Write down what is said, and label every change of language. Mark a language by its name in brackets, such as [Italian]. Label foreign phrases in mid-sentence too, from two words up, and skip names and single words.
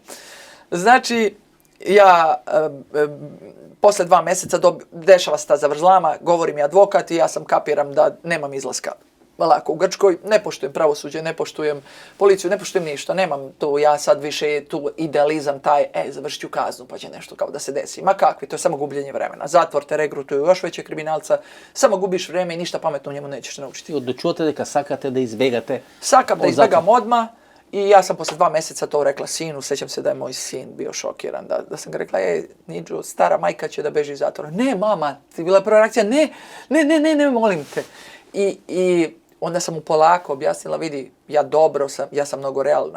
[Serbian] Znači, ja posle 2 meseca dešava se ta zavrzlama, govori mi advokat i ja sam kapiram da nemam izlaska lako u Grčkoj, ne poštujem pravosuđe, ne poštujem policiju, ne poštujem ništa, nemam tu, ja sad više tu idealizam taj, završit ću kaznu pa će nešto kao da se desi. Ma kakvi, to je samo gubljenje vremena. Zatvor te regrutuju još veće kriminalca, samo gubiš vreme i ništa pametno u njemu nećeš naučiti. [Macedonian] Odlučujete дека сакате да избегате. Сакам да избегам [Serbian] odmah I ja sam posle 2 mjeseca to rekla sinu, sjećam se da je moj sin bio šokiran, da sam ga rekla, Niđo, stara majka će da beži iz zatvora. Ne, mama, ti bila prva reakcija, ne, molim te. I onda sam mu polako objasnila, vidi, ja sam mnogo realna.